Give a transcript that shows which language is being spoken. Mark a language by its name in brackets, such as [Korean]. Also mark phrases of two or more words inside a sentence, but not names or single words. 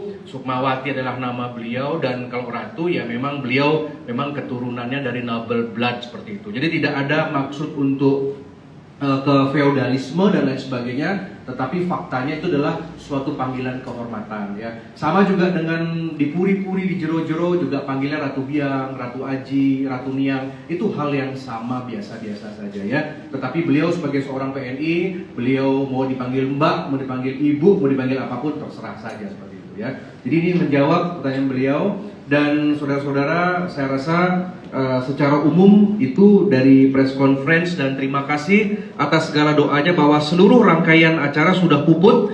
[Indonesian] Sukmawati adalah nama beliau, dan kalau ratu ya memang beliau memang keturunannya dari [English] noble blood [Indonesian] seperti itu. Jadi tidak ada maksud untuk ke feodalisme dan lain sebagainya, tetapi faktanya itu adalah suatu panggilan kehormatan ya. Sama juga dengan di puri-puri, di jero-jero juga panggilnya Ratu Biang, Ratu Aji, Ratu Niang, itu hal yang sama, biasa-biasa saja ya. Tetapi beliau sebagai seorang PNI, beliau mau dipanggil Mbak, mau dipanggil Ibu, mau dipanggil apapun terserah saja seperti itu ya. Jadi ini menjawab pertanyaan beliau. Dan saudara-saudara, saya rasa secara umum itu dari [English] press conference, [Indonesian] dan terima kasih atas segala doanya bahwa seluruh rangkaian acara sudah puput.